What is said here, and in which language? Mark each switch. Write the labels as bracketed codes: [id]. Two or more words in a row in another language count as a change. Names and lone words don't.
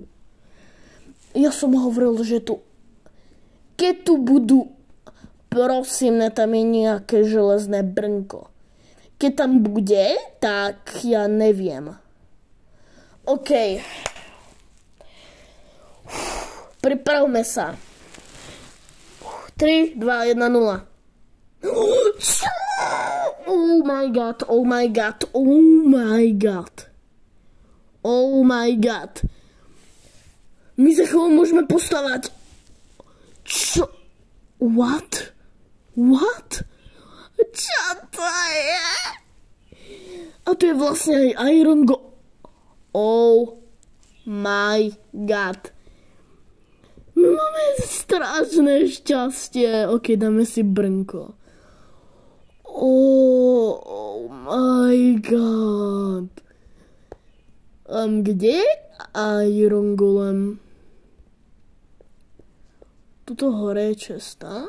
[sk] Ja som hovoril, že tu... Keď tu budú... Prosím, tam je nejaké železné brnko. Keď tam bude, tak ja neviem. OK. Pripravme sa. 3, 2, 1, 0. [en] Oh my god, oh my god, oh my god. Oh my god. [sk] My za chvíľu môžeme postavať. Čo? [en] What? What? [sk] Čo to je? A to je vlastne aj Iron Go... [en] Oh my god. [sk] My máme strašné šťastie. OK, dáme si brnko. [en] Oh my god. [sk] Kde je Iron Golem? Tuto hore je česta.